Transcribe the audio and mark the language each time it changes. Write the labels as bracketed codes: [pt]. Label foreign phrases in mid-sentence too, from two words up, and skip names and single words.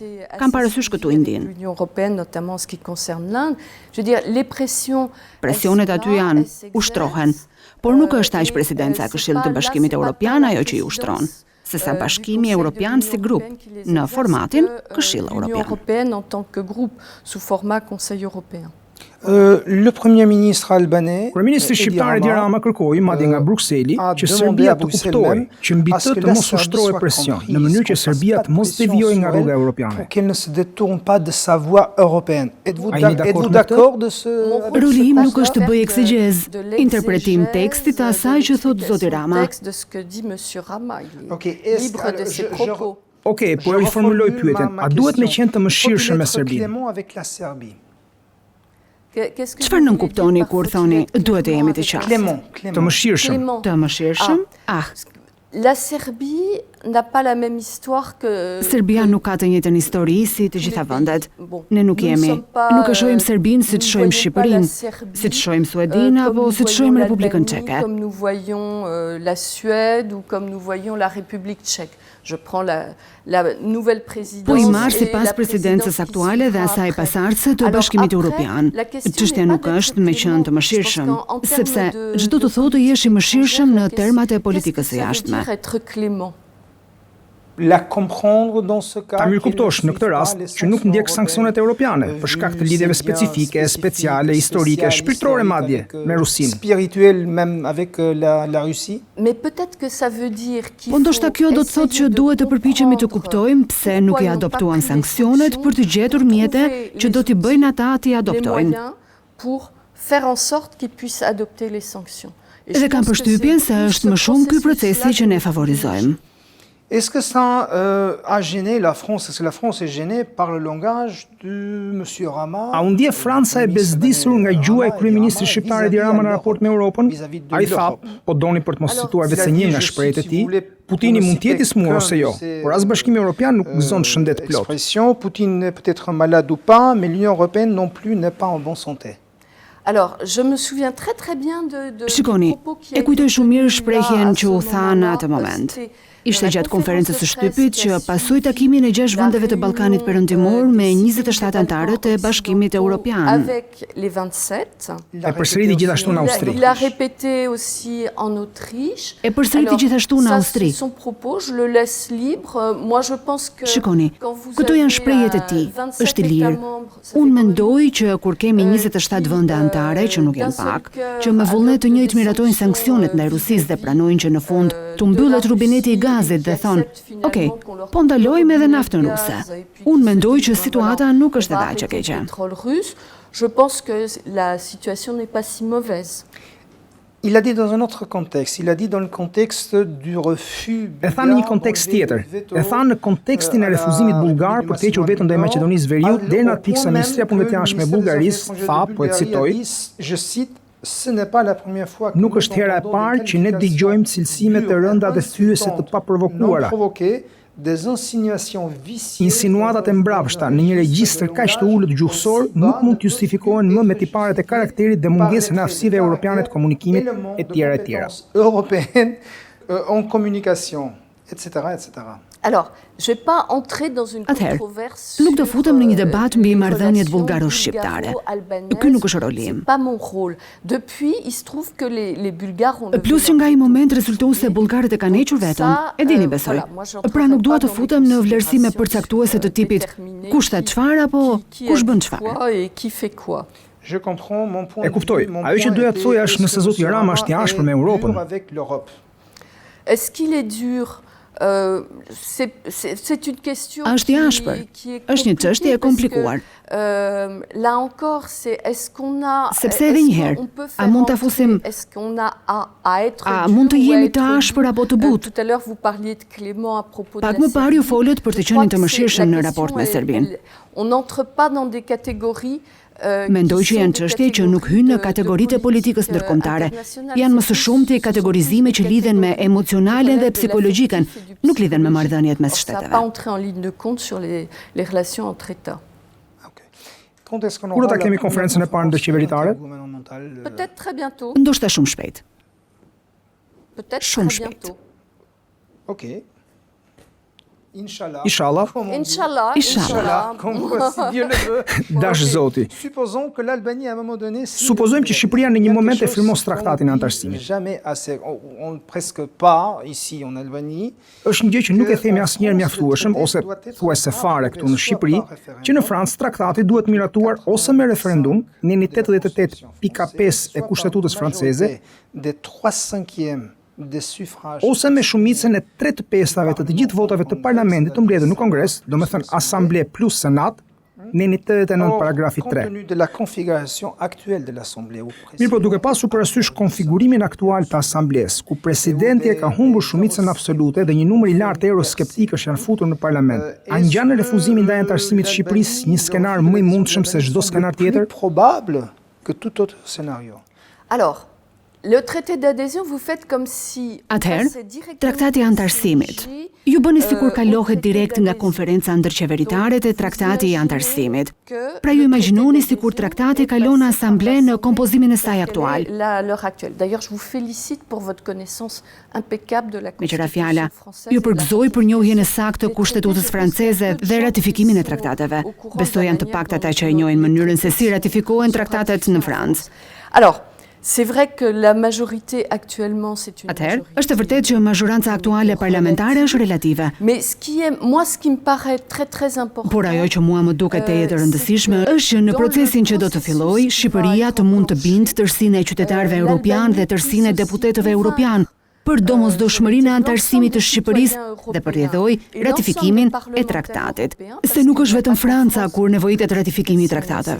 [sq] Kam parasysh këtu Indinë. Presionet aty janë, ushtrohen, por nuk është aq presidenca e Këshillit të Bashkimit Evropian ajo që i ushtron, sesa Bashkimi Evropian si grup në formatin Këshill Evropian. [fr] Le premier ministre albanais, [sq] Kryeministri shqiptar Edi Rama kërkoi madje nga Brukseli që Serbia të kuptojë që mbi të mos ushtrohet presion në mënyrë që Serbia të mos devijojë nga rruga europiane. [fr] Qu'elle ne se détourne pas de sa voie européenne. Êtes-vous d'accord de ce? [sq] Roli im nuk është të bëj eksegjez, interpretim tekstit të asaj që thot zoti Rama. Okej, po e riformuloj pyetjen. A duhet me qenë të mëshirshëm me Serbinë? Çfarë nën kuptoni kur thoni duhet të jemi të qartë? Të mëshirshëm. Të mëshirshëm? [fr] La Serbie n'a pas la même histoire que [sq] Serbia nuk ka të njëjtën histori si të gjitha vendet. Ne nuk jemi. Nuk e shohim Serbinë si të shohim Shqipërinë, si të shohim Suedinë apo si të shohim Republikën Çeke. [fr] Comme nous voyons la Suède ou comme nous voyons la République tchèque. Je prends la nouvelle présidence. [sq] Po i marr sipas presidencës aktuale dhe asaj pasardhëse të Bashkimit Evropian. Çështja nuk është me qenë të mëshirshëm, sepse çdo të thotë jesh i mëshirshëm në termat e politikës së jashtme. Ta mirë kuptosh në këtë rast që nuk ndjek sanksionet europiane për shkak të lidhjeve specifike, speciale, historike, shpirtërore madje me Rusinë. [fr] Spirituel même avec la Russie. Mais peut-être que ça veut dire qu'il [sq] Po ndoshta kjo do të thotë që duhet të përpiqemi të kuptojmë pse nuk i adoptuan sanksionet për të gjetur mjete që do t'i bëjnë ata t'i adoptojnë. [fr] Pour faire en sorte qu'ils puissent adopter les sanctions. [sq] Dhe kam përshtypjen se është më shumë ky procesi që ne favorizojmë. [fr] Est-ce que ça a gêné la France? Est-ce que la France est gênée par le langage de monsieur Rama? [sq] A u ndje Franca e bezdisur nga gjua e kryeministrit shqiptar Edi Rama në raport me Europën? Ai tha, po doni për të mos cituar vetëm një nga shprehjet e tij, Putini mund të jetë i smur ose jo, por as Bashkimi Evropian nuk gëzon shëndet plot. [fr] L'expression Poutine est peut-être malade ou pas, mais l'Union européenne non plus n'est pas en bonne santé. Alors, je me souviens très bien de [sq] Shikoni, e kujtoj shumë mirë shprehjen që u tha në atë moment. Ishte gjatë konferencës së shtypit që pasoi takimin e 6 vendeve të Ballkanit Perëndimor me 27 anëtarët e Bashkimit Evropian. E përsëriti gjithashtu në Austri. [fr] Il a répété aussi en Autriche. [sq] E përsëriti gjithashtu në Austri. [fr] Son propos, je le laisse libre. Moi je pense que [sq] Shikoni, këto janë shprehjet e tij. Është i lirë. Unë mendoj që kur kemi 27 vende anëtare që nuk janë pak, që me vullnet të njëjtë miratojnë sanksionet ndaj Rusisë dhe pranojnë që në fund të mbyllet rubineti i gazit dhe thonë, "Okej, po ndalojmë edhe naftën ruse." Unë mendoj që situata nuk është edhe aq e keqe. [fr] Je pense que la situation n'est pas si mauvaise. Il a dit dans un autre contexte, il a dit dans le contexte du refus. [sq] E tha në një kontekst tjetër. E tha në kontekstin e refuzimit bullgar për të hequr vetën ndaj Maqedonisë së Veriut deri në atë pikë sa Ministria e Punëve të Jashtme e Bullgarisë tha, po e citoj, [fr] je cite, ce n'est pas la première fois que [sq] nuk është hera e parë që ne dëgjojmë cilësime të rënda dhe thyese të paprovokuara. Insinuatat e mbrapshta në një regjistër kaq të ulët gjuhësor nuk mund të justifikohen më me tiparet e karakterit dhe mungesën e aftësive europiane të komunikimit etj. [fr] Européenne en communication, etc., etc. Alors, je vais pas entrer dans une controverse. [sq] Nuk do futem në një debat mbi marrëdhëniet bullgaro-shqiptare. Ky nuk është roli im. [fr] Pas mon rôle. Depuis, il se trouve que les Bulgares ont [sq] Plus që nga ai moment rezulton se bullgarët e kanë hequr vetën. E dini besoj. Pra nuk dua të futem në vlerësime përcaktuese të tipit kush tha çfarë apo kush bën çfarë. E kuptoj. Ajo që doja të thoja është nëse zoti Rama është i ashpër me Europën. [fr] Est-ce qu'il est dur C'est une question [sq] Është i ashpër, është një çështje e komplikuar. [fr] Là encore, c'est est-ce qu'on a [sq] Sepse edhe një herë, a mund ta fusim [fr] est-ce qu'on a à être [sq] a mund të jemi të ashpër apo të butë? [fr] Tout à l'heure vous parliez de Clément à propos de [sq] Pak më parë ju folët për të qenë të mëshirshëm në raport me Serbinë. [fr] On n'entre pas dans des catégories [sq] Mendoj që janë çështje që nuk hynë në kategoritë e politikës ndërkombëtare. Janë më së shumti kategorizime që lidhen me emocionalen dhe psikologjikën, nuk lidhen me marrëdhëniet mes shteteve. [fr] pas entrer en ligne de compte sur les relations entre États. [sq] Kur Kur do ta kemi konferencën e parë ndërqeveritare? [fr] Peut-être très bientôt. [sq] Ndoshta shumë shpejt. [fr] Peut-être [sq] Shumë [fr] très [sq] shpejt. [fr] bientôt. [sq] Ok. Inshallah. Inshallah. [fr] Inch'Allah. [sq] Inshallah. [fr] Comme si Dieu le veut. [sq] Dash Ok. Zoti. [fr] Supposons que l'Albanie à un moment donné [sq] Supozojmë që Shqipëria në një moment e firmos traktatin e antarësimit. [fr] Jamais assez on presque pas ici en Albanie. [sq] Është një gjë që nuk e themi asnjëherë mjaftueshëm ose thuajse fare këtu në Shqipëri, që në Francë traktati duhet miratuar ose me referendum, në 88.5 e kushtetutës franceze, [fr] Des 3/5 des suffrages. [sq] ose me shumicën e 3/5 të gjithë votave të parlamentit të mbledhur në Kongres, domethënë Asamble plus Senat, në 89 paragrafi 3. [fr] Compte tenu de la configuration actuelle de l'Assemblée où [sq] Mirë, po duke pasur parasysh konfigurimin aktual të asamblesë, ku presidenti e ka humbur shumicën absolute dhe një numër i lartë euroskeptikësh janë futur në parlament, a ngjan refuzimin ndaj antarësimit të Shqipërisë një skenar më i mundshëm se çdo skenar tjetër? [fr] plus probable que tout autre scénario. Alors, le traité d'adhésion, vous faites comme si [sq] Atëherë, traktati i antarësimit. Ju bëni sikur kalohet direkt nga konferenca ndërqeveritare te traktati i antarësimit. Pra ju imagjinoni sikur traktati kalon në asamble në kompozimin e saj aktual. [fr] À l'heure actuelle. D'ailleurs, je vous félicite pour votre connaissance impeccable de la [sq] Me qëra [fr] Constitution [sq] fjala, [fr] française. [sq] ju përgëzoj për njohjen e saktë të kushtetutës franceze dhe ratifikimin e traktateve. Besoj janë të paktat ata që e njohin mënyrën se si ratifikohen traktatet në Francë. [fr] Alors, c'est vrai que la majorité actuellement, c'est une [sq] Atëherë, [fr] majorité. [sq] është e vërtetë që mazhoranca aktuale parlamentare është relative. [fr] Mais ce qui me paraît très important. [sq] Por ajo që mua më duket të jetë rëndësishme është që në procesin që do të fillojë, Shqipëria të mund të bindë tërësinë e qytetarëve europian dhe tërësinë e deputetëve europian për domosdoshmërinë e antarësimit të Shqipërisë dhe për rrjedhoj ratifikimin e traktatit. Se nuk është vetëm Franca kur nevojitet ratifikimi i traktateve.